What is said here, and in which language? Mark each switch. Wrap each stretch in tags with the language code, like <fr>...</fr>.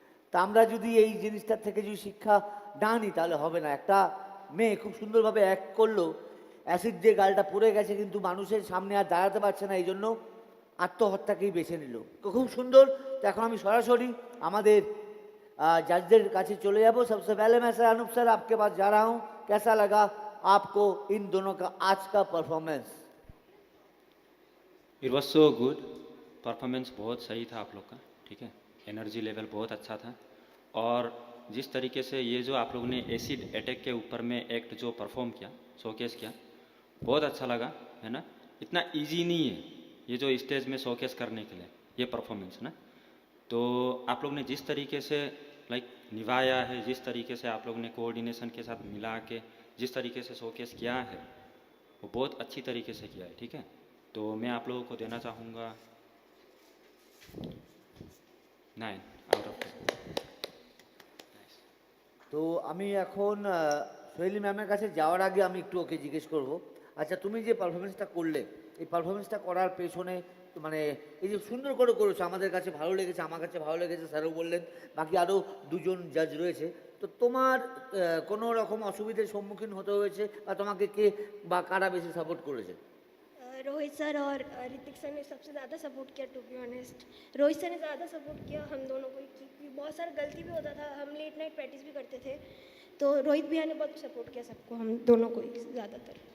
<bn>তা আমরা যদি এই জিনিসটার থেকে যদি শিক্ষা না নিই তাহলে হবে না। একটা মেয়ে খুব সুন্দরভাবে অ্যাক্ট করলো, অ্যাসিড দিয়ে গালটা পড়ে গেছে, কিন্তু মানুষের সামনে আর দাঁড়াতে পারছে না, এই জন্য আত্মহত্যাকেই বেছে নিল। তো খুব সুন্দর। তো এখন আমি সরাসরি আমাদের जजদের কাছে চলে যাব।</bn> <hi>सबसे पहले मैं सर अनूप सर आपके पास जा रहा हूँ। कैसा लगा आपको इन दोनों का आज का performance?</hi> <en>It was so good.</en> <hi>Performance बहुत सही था आप लोग का, ठीक है। एनर्जी लेवल बहुत अच्छा था। और जिस तरीके से ये जो आप लोगों ने एसिड अटैक के ऊपर में एक्ट जो परफॉर्म किया, शोकेस किया, बहुत अच्छा लगा, है ना। इतना इजी नहीं है ये जो स्टेज में शोकेस करने के लिए ये परफॉर्मेंस ना। तो आप लोग ने जिस तरीके से लाइक निभाया है, जिस तरीके से आप लोग ने कोऑर्डिनेशन के साथ मिला के जिस तरीके से शोकेस किया है वो बहुत अच्छी तरीके से किया है, ठीक है। तो मैं आप लोगों को देना चाहूँगा 9 आउट ऑफ 10।</hi> <bn>তো আমি এখন সোহেলি ম্যামের কাছে যাওয়ার আগে আমি একটু ওকে জিজ্ঞেস করব, আচ্ছা তুমি যে পারফরমেন্সটা করলে, এই পারফরমেন্সটা করার পেছনে মানে এই যে সুন্দর করে করেছো, আমাদের কাছে ভালো লেগেছে, আমার কাছে ভালো লেগেছে, স্যারও বললেন, বাকি আরও দুজন জাজ রয়েছে। তো তোমার কোনো রকম অসুবিধার সম্মুখীন হতে হয়েছে বা তোমাকে কে বা কারা বেশি সাপোর্ট করেছে?</bn> <hi>रोहित सर और ऋतिक सर ने सबसे ज़्यादा सपोर्ट किया,</hi> <en>To be honest.</en> <hi>Rohit sir ने ज़्यादा सपोर्ट किया हम दोनों को, क्योंकि बहुत सारा गलती भी होता था, हम लेट नाइट प्रैक्टिस भी करते थे, तो रोहित भैया ने बहुत सपोर्ट किया सबको, हम दोनों को ही ज़्यादातर।</hi>